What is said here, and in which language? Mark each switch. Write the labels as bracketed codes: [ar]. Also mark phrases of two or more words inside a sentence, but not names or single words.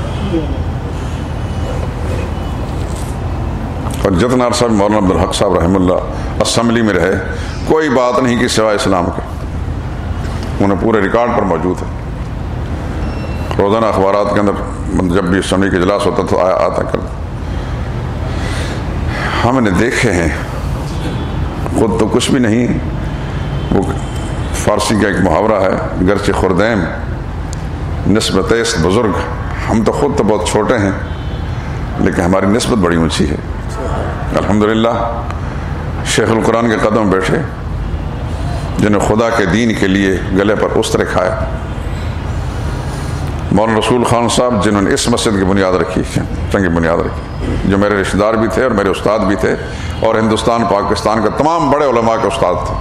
[ur] اور جتنا عرصہ مولانا عبدالحق صاحب رحمہ اللہ اسمبلی میں رہے کوئی بات نہیں کی سوائے اسلام کے، انہیں پورے ریکارڈ پر موجود ہے. روزانہ اخبارات کے اندر جب بھی اسمبلی کا اجلاس ہوتا تو آتا کر. ہم نے دیکھے ہیں، خود تو کچھ بھی نہیں. وہ فارسی کا ایک محاورہ ہے، [fa] گرچہ خردیم نسبت است بزرگ، [ur] ہم تو خود تو بہت چھوٹے ہیں لیکن ہماری نسبت بڑی اونچی ہے. الحمدللہ شیخ القرآن کے قدم بیٹھے جنہیں خدا کے دین کے لیے گلے پر استرے کھایا. مولانا رسول خان صاحب جنہوں نے اس مسجد کی بنیاد رکھی، چنگی بنیاد رکھی، جو میرے رشتہ دار بھی تھے اور میرے استاد بھی تھے اور ہندوستان پاکستان کے تمام بڑے علماء کے استاد تھے.